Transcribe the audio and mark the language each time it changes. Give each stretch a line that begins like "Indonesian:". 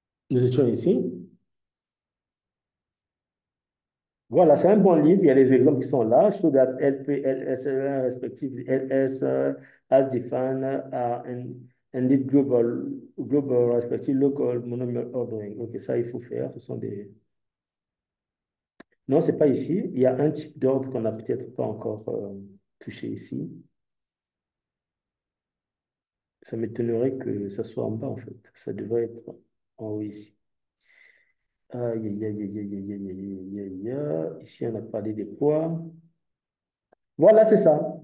French: Nous étions ici. Voilà, c'est un bon livre. Il y a les exemples qui sont là.
English: Show that LP, LS, respectively, LS, as defined, indeed global, respective local monomial ordering.
French: OK, ça, il faut faire. Ce sont des... Non, c'est pas ici. Il y a un type d'ordre qu'on n'a peut-être pas encore touché ici. Ça m'étonnerait que ça soit en bas, en fait. Ça devrait être en haut ici. Aïe, aïe, aïe, aïe, aïe, aïe, aïe, aïe, aïe, aïe. Ici, on a parlé des poids. Voilà, c'est ça.